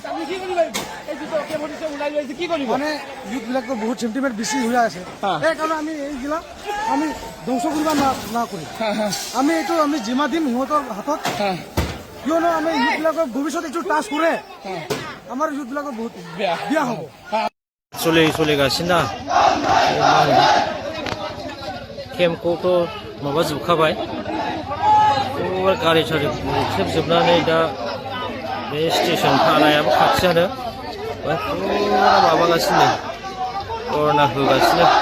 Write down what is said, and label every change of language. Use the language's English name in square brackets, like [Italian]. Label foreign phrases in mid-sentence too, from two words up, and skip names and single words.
[Assamese] আমি কি কৰিব লাগিব? এই যিটো অকেমতিছে ওলাই লৈছে, কি কৰিব? মানে ইউথবিলাকো বহুত চেণ্টিমেণ্ট বেছি হৈ আছে। সেইকাৰণে আমি এইবিলাক আমি ধ্বংস কৰিব নকৰি আমি এইটো জিমা দিম সিহঁতৰ হাতত। কিয়নো আমি ইউথবিলাকৰ ভৱিষ্যত এইটো টাচ কৰে, আমাৰ ইউথবিলাকৰ বহুত বেয়া হ'ব। [Bodo] सोलिगासिनो केम्पखौथ' माबाजोबखाबाय, गारि सारि खेबजोबनानै दा बे स्टेसन थानायाबो खाथियानो फुरा माबागासिनो, करना होगासिनो।